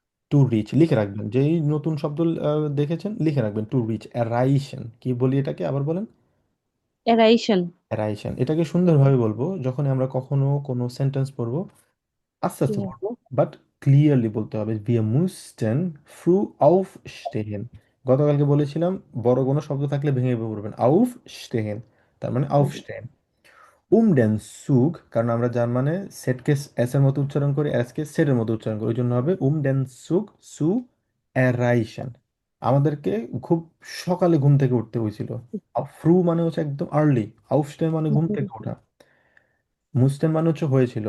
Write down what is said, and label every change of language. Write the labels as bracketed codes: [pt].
[bn] To reach লিখে রাখবেন, যেই নতুন শব্দ দেখেছেন লিখে রাখবেন। To reach, অ্যারাইশন। কি বলি এটাকে, আবার বলেন। এরাইশন। অ্যারাইশন, এটাকে সুন্দরভাবে বলবো যখন আমরা কখনো কোনো সেন্টেন্স পড়বো, আস্তে জি আস্তে ভাইয়া। পড়বো, বাট ক্লিয়ারলি বলতে হবে। [de] wir mussten früh aufstehen। [bn] গতকালকে বলেছিলাম বড় কোনো শব্দ থাকলে ভেঙে পড়বেন। aufstehen তার মানে aufstehen। den Zug, কারণ আমরা জার্মানে সেটকে এস এর মতো উচ্চারণ করি, এসকে সেটের মতো উচ্চারণ করি, ওই জন্য হবে [de] den Zug zu erreichen। [bn] আমাদেরকে খুব সকালে ঘুম থেকে উঠতে হয়েছিল। ফ্রু মানে হচ্ছে একদম আর্লি, aufstehen মানে ঘুম থেকে ওঠা, মুস্টেন মানে হচ্ছে হয়েছিল।